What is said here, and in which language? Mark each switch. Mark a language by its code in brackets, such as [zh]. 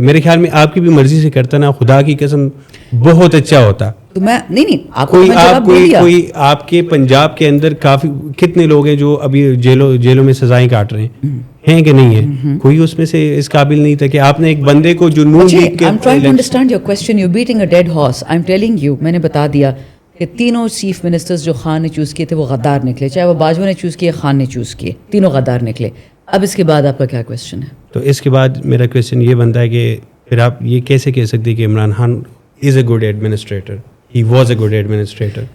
[ur] میرے خیال میں آپ کی بھی مرضی سے کرتا نا, خدا کی قسم بہت اچھا ہوتا. تو میں نہیں آپ کوئی آپ کے پنجاب کے اندر کافی کتنے لوگ ہیں جو ابھی جیلوں میں سزائیں کاٹ رہے ہیں کہ نہیں ہے؟ کوئی اس میں سے اس قابل نہیں تھا کہ آپ نے ایک بندے کو جو نون لیگ کے. [en] I'm trying to understand your question. You're beating a dead horse. I'm telling you, [ur] میں نے بتا دیا کہ تینوں چیف منسٹرز جو خان نے چوز کیے تھے وہ غدار نکلے, چاہے وہ باجوہ نے چوز کیے, خان نے چوز کیے, تینوں غدار نکلے. اب اس کے بعد آپ کا کیا کویشچن ہے؟ تو اس کے بعد میرا کویشچن یہ بنتا ہے کہ پھر آپ یہ کیسے کہہ سکتے کہ عمران خان [en] is a good administrator, [ur] he was a good administrator,